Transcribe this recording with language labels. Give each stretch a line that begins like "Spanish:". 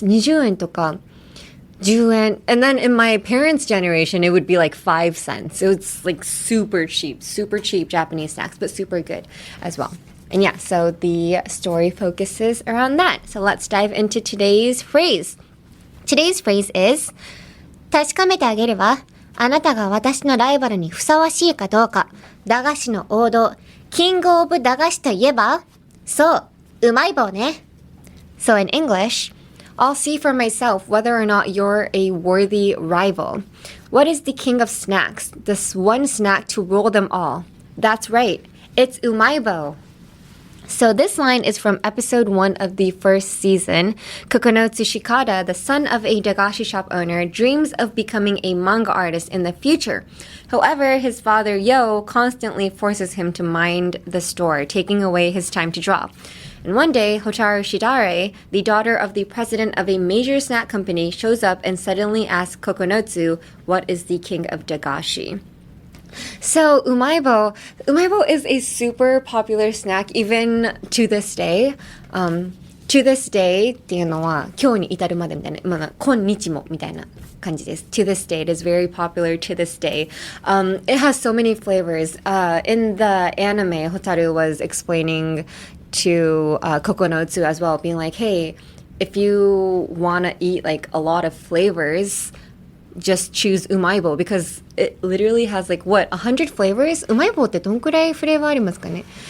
English: 20 yen とか 10 yen. And then in my parents' generation, it would be like 5 cents. It was like super cheap Japanese snacks, but super good as well. And yeah, so the story focuses around that. So let's dive into today's phrase. Today's phrase is
Japanese: 確かめてあげるわ。あなたが私のライバルにふさわしいかどうか。駄菓子の王道。キングオブ駄菓子といえばそう、うまい棒ね。
English: So in English, I'll see for myself whether or not you're a worthy rival. What is the king of snacks? This one snack to rule them all. That's right. It's Umaibou. So this line is from episode 1 of the first season. Kokonotsu Shikada, the son of a dagashi shop owner, dreams of becoming a manga artist in the future. However, his father Yo constantly forces him to mind the store, taking away his time to draw. And one day, Hotaru Shidare, the daughter of the president of a major snack company, shows up and suddenly asks Kokonotsu, what is the king of dagashi? So Umaibou is a super popular snack even to this day. To this day
Japanese: っていうのは今日に至るまでみたいな、今日もみたいな感じです。
English: To this day, it is very popular to this day. It has so many flavors. In the anime, Hotaru was explaining to Kokonotsu as well, being like, hey, if you want to eat like a lot of flavors, just choose Umaibou because it literally has like what 100 flavors.
Japanese: Umaibou ってどんくらいフレーバーありますかね?